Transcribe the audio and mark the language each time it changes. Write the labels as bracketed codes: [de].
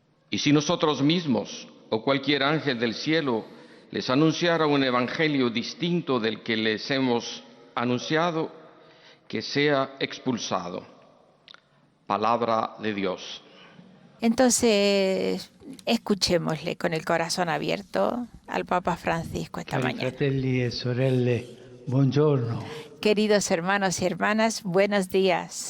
[es] Y si nosotros mismos o cualquier ángel del cielo les anunciara un evangelio distinto del que les hemos anunciado, que sea expulsado. Palabra de Dios. Entonces, escuchémosle con el corazón abierto al Papa Francisco esta [it] Cari [es] mañana. [it] fratelli e sorelle, buongiorno. [es] Queridos hermanos y hermanas, buenos días.